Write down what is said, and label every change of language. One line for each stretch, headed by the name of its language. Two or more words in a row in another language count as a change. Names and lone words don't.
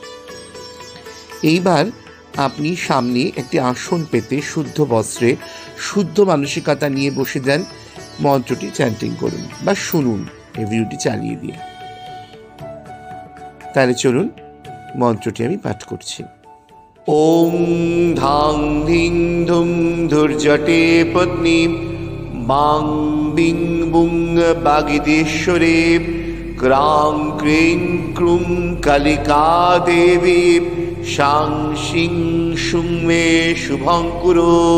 Bangla: এইবার আপনি সামনে একটি আসন পেতে শুদ্ধ বস্ত্রে শুদ্ধ মানসিকতা নিয়ে বসে যান। মন্ত্রটি চ্যান্টিং করুন বা শুনুন এই ভিডিওটি চালিয়ে দিয়ে। তাহলে চলুন মন্ত্রটি আমি পাঠ করছি।
Sanskrit: ॐ धां धीं धुं धुर्जटे पत्नी बां बिं बुं बागिदेश्वरे क्रां क्रीं क्रूं कलिका देवी शां शीं शुं मे शुभं कुरु।